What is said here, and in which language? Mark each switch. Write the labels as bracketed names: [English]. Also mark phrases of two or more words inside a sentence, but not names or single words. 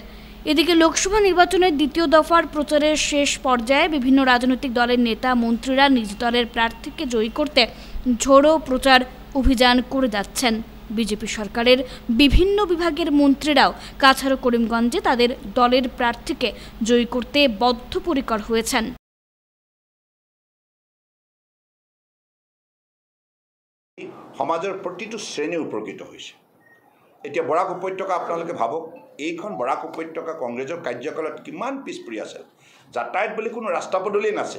[Bangla] এদিকে লোকসভা নির্বাচনের দ্বিতীয় দফার প্রচারের শেষ পর্যায়ে বিভিন্ন রাজনৈতিক দলের নেতা মন্ত্রীরা নিজ দলের প্রার্থীকে জয়ী করতে ঝোড়ো প্রচার অভিযান করে যাচ্ছেন। বিজেপি সরকারের বিভিন্ন বিভাগের মন্ত্রীরাও কাছাড় ও করিমগঞ্জে তাদের দলের প্রার্থীকে জয়ী করতে বদ্ধপরিকর হয়েছেন। [Assamese] সমাজৰ প্ৰতিটো শ্ৰেণী উপকৃত হৈছে। এতিয়া বৰাক উপত্যকা আপোনালোকে ভাবক, এইখন বৰাক উপত্যকা কংগ্ৰেছৰ কাৰ্যকালত কিমান পিছ পৰি আছিল। যাতায়াত বুলি কোনো ৰাস্তা পদূলি নাছিল।